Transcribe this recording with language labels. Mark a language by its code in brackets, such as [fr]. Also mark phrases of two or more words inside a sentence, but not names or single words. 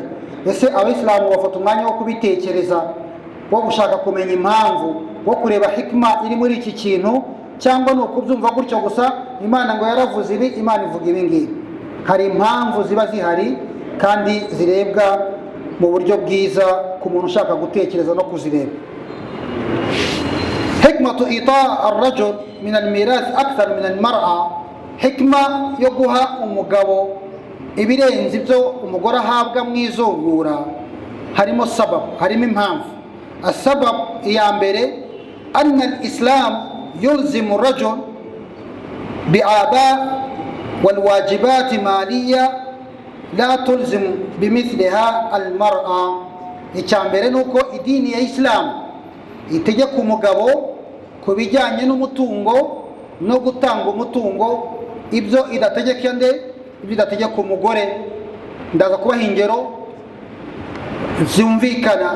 [rw] Ese Abayisilamu bafata umwanya wo kubitekereza, wo gushaka kumenya impamvu, wo kureba hikma iri muri iki kintu, cyangwa ni ukubyumva gutyo gusa Imana ngo yaravuze ibi, Imana ivuga ibi ngibi? Hari impamvu ziba zihari kandi zirebwa mu buryo bwiza ku muntu ushaka gutekereza no kuzireba. [ar] حكمة إعطاء الرجل من الميراث أكثر من المرأة, [rw] hikma yo guha umugabo ibirenze ibyo umugore ahabwa mu izungura harimo sababu, harimo impamvu. Asabab iya mbere, [ar] أن الإسلام يلزم الرجل بأعباء والواجبات مالية لا تلزم بمثلها المرأة. [rw] Icyambere nuko idini ya Islam itegeka umugabo kubijyanye n'umutungo no gutanga umutungo, ibyo idategeka nde? Ibyo idategeka umugore. Ndaza kubaha ingero zumvikana.